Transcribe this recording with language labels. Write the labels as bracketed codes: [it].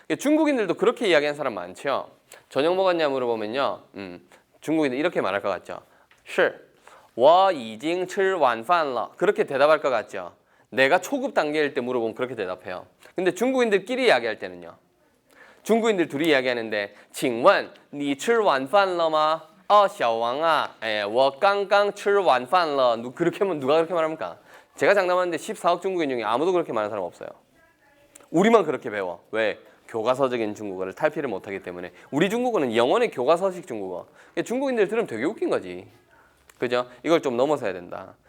[ko] 중국인들도 그렇게 이야기하는 사람 많죠. 저녁 먹었냐 물어보면요. 중국인들 이렇게 말할 것 같죠. [zh] 是我已经吃晚饭了. [ko] 그렇게 대답할 것 같죠. 내가 초급 단계일 때 물어보면 그렇게 대답해요. 근데 중국인들끼리 이야기할 때는요. 중국인들 둘이 이야기하는데 [zh] 请问你吃晚饭了吗? 小王啊, 我刚刚吃晚饭了. [ko] 그렇게 하면 누가 그렇게 말합니까? 제가 장담하는데 14억 중국인 중에 아무도 그렇게 말하는 사람 없어요. 우리만 그렇게 배워. 왜? 교과서적인 중국어를 탈피를 못하기 때문에. 우리 중국어는 영원의 교과서식 중국어. 중국인들 들으면 되게 웃긴 거지. 그죠? 이걸 좀 넘어서야 된다.